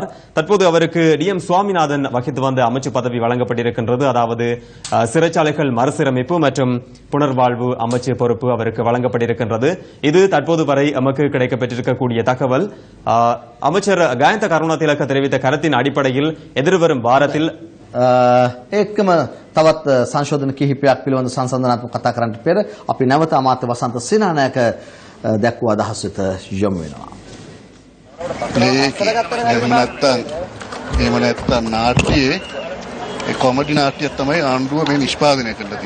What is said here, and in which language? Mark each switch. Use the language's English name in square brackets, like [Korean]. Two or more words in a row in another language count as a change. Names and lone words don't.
[Tamil] தற்போது அவருக்கு DM சுவாமிநாதன் வகித்து வந்த அமைச்சு பதவி வழங்கப்பட்டிருக்கின்றது. அதாவது சிறைச்சாலைகள் மறுசீரமைப்பு மற்றும் புனர்வாழ்வு அமைச்சு பொறுப்பு அவருக்கு வழங்கப்பட்டிருக்கின்றது. இது தற்போது வரை நமக்கு கிடைக்கப்பெற்றிருக்கக்கூடிய தகவல். அமைச்சர் கயந்த கருணாதிலක தெரிவித்த கருத்தின் அடிப்படையில் எதிர்வரும் வாரத்தில் [Sinhala] ඒකම තවත් සංශෝධන කිහිපයක් පිළිබඳ සංසන්දනාත්මක කතා කරන්නට පෙර අපි නැවත අමාත්‍ය වසන්ත සේනානායක දැක්වූ අදහස් වෙත යොමු වෙනවා. එහෙම නැත්තම් නාට්‍යයේ ඒ කොමඩි නාට්‍යයක් තමයි ආණ්ඩුව මේ නිෂ්පාදනය කරලා තියෙන්නේ.